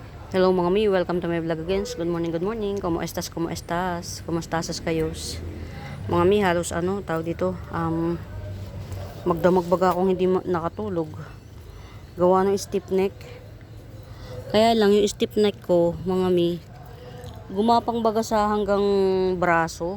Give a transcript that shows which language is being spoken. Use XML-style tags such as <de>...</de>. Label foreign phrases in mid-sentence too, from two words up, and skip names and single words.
<en>Hello</en> <tl>mga mi,</tl> <en>welcome to my vlog again. Good morning, good morning.</en> <es>Como estas, como estas? Como estas kayos?</es> <tl>Mga mi, halos tawag dito, magdamag baga akong hindi nakatulog. Gawa ng stiff neck. Kaya lang yung stiff neck ko, mga mi, gumapang baga sa hanggang braso.</tl>